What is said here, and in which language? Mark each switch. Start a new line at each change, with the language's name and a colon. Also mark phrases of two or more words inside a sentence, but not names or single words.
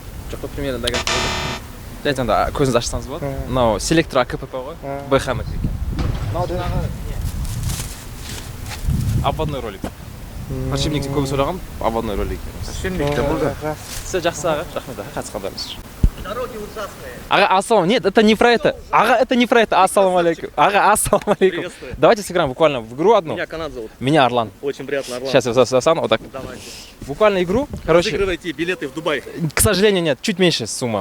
Kazakh: Жоқ,
Russian: примерно догадка
Kazakh: болды. Айтқанда көзіңізді ашсаңыз болады. Мынау селектор АКПП ғой. БХМ екен. Мынау жаңағы
Russian: обводной ролик.
Kazakh: Подшипникте көбі сұраған
Russian: обводной ролик. Подшипник-то был, да?
Kazakh: Все жақсы аға, рахмет аға, қатысқандарыңыз үшін.
Russian: Дороги ужасные. Ага, ассалам. Нет, это не про это. Ага, это не про это.
Arabic: السلام عليكم.
Russian: Ага,
Arabic: السلام عليكم.
Russian: Приветствую. Давайте сыграем буквально в игру одну. Меня Канат зовут. Меня Орлан. Очень приятно, Орлан. Сейчас я застану вот так. Давайте. Буквально игру. Короче, Разыгрывайте билеты в Дубай. к сожалению, нет. Чуть меньше сумма.